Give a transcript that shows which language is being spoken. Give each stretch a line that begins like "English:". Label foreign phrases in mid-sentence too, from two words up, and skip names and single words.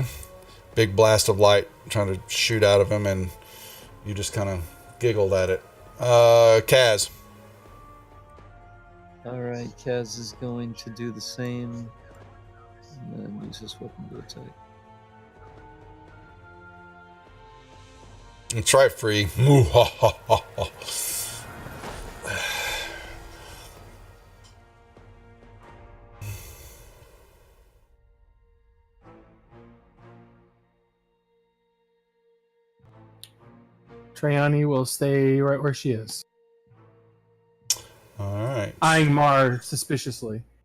English: Big blast of light trying to shoot out of him, and you just kind of giggled at it. Kaz. Alright, Kaz is going to do the same. And then use his weapon to attack. It's right, free. Moo-ha-ha-ha-ha. Trayani will stay right where she is, Alright. eyeing Mar suspiciously.